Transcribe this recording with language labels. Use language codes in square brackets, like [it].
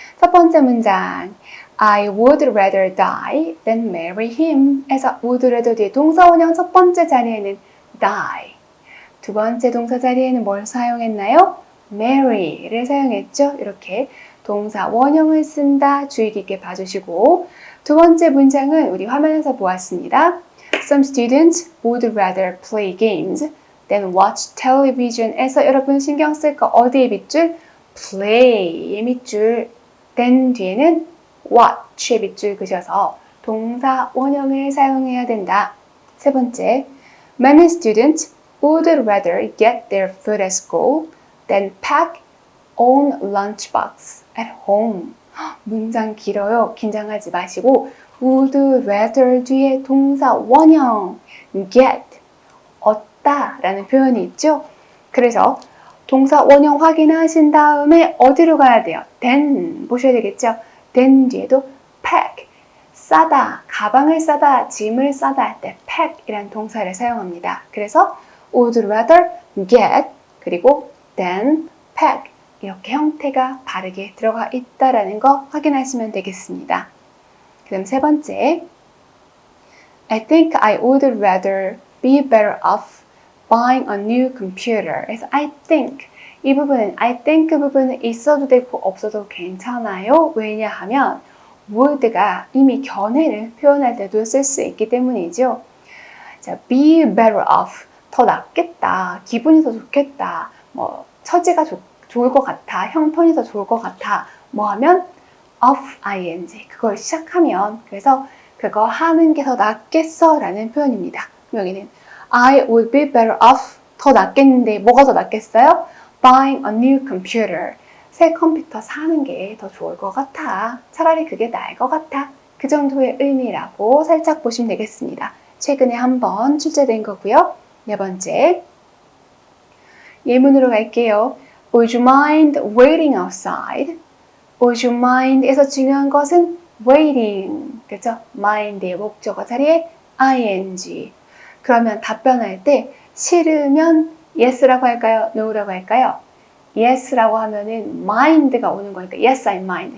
[ko] 첫 번째 문장 [en] I would rather die than marry him [ko] 에서 would rather 뒤에 동사원형 첫 번째 자리에는 die 두 번째 동사 자리에는 뭘 사용했나요? marry를 사용했죠? 이렇게 동사 원형을 쓴다 주의 깊게 봐주시고 두 번째 문장은 우리 화면에서 보았습니다. [en] Some students would rather play games than watch television [ko] 에서 여러분 신경 쓸 거 어디에 밑줄? play의 밑줄 than 뒤에는 watch의 밑줄 그셔서 동사 원형을 사용해야 된다. 세 번째, [en] many students would rather get their food at school than pack own lunchbox at home. [ko] 문장 길어요. 긴장하지 마시고 would rather 뒤에 동사 원형 get 얻다 라는 표현이 있죠. 그래서 동사 원형 확인하신 다음에 어디로 가야 돼요? then 보셔야 되겠죠. then 뒤에도 pack 싸다, 가방을 싸다, 짐을 싸다 할 때 pack 이란 동사를 사용합니다. 그래서 would rather get 그리고 then pack 이렇게 형태가 바르게 들어가 있다라는 거 확인하시면 되겠습니다. 그럼 세 번째 [en] I think I would rather be better off buying a new computer. [ko] 그래서 I think 이 부분은 I think 부분은 있어도 되고 없어도 괜찮아요. 왜냐하면 would가 이미 견해를 표현할 때도 쓸 수 있기 때문이죠. 자, be better off 더 낫겠다, 기분이 더 좋겠다, 뭐 처지가 좋을 것 같아, 형편이 더 좋을 것 같아, 뭐 하면 of ing 그걸 시작하면 그래서 그거 하는 게 더 낫겠어 라는 표현입니다. 여기는 [en] I would be better off. [ko] 더 낫겠는데 뭐가 더 낫겠어요? [en] Buying a new computer. [ko] 새 컴퓨터 사는 게 더 좋을 것 같아. 차라리 그게 나을 것 같아. 그 정도의 의미라고 살짝 보시면 되겠습니다. 최근에 한번 출제된 거고요. 네 번째, 예문으로 갈게요. [en] Would you mind waiting outside? Would you mind [ko] 에서 중요한 것은 waiting, 그렇죠? mind의 목적어 자리에 ing. 그러면 답변할 때 싫으면 yes라고 할까요? no라고 할까요? yes라고 하면은 mind가 오는 거니까 [en] yes, I mind.